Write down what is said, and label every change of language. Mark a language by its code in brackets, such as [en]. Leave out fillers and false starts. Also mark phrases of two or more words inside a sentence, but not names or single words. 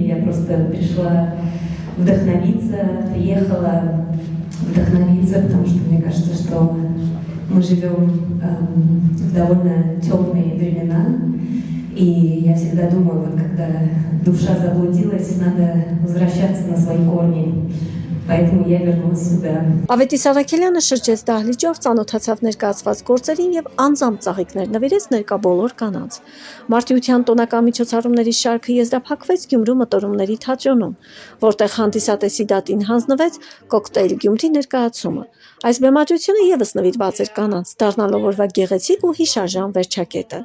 [ru] Я просто пришла вдохновиться, приехала вдохновиться, потому что мне кажется, что мы живем в довольно темные времена, и я всегда думаю, вот когда душа заблудилась, надо возвращаться на свои корни. Поэтому я вернулась сюда. [hy] Ավետիս Առաքելյանը շրջեց դահլիճով, ծանոթացավ ներկայացված գործերին եւ անձամբ ծաղիկներ նվիրեց ներկա բոլոր կանանց։ Մարտիրոսյան տոնական միջոցառումների շարքը եզրափակվեց Գյումրու մտորումների թատրոնում, որտեղ հանդիսատեսի դատին հանձնվեց կոկտեյլ Գյումրի ներկայացումը։ Այս բեմադրությունը եւս նվիրված էր կանանց, դառնալով օրվա գեղեցիկ ու հիշարժան վերջակետը։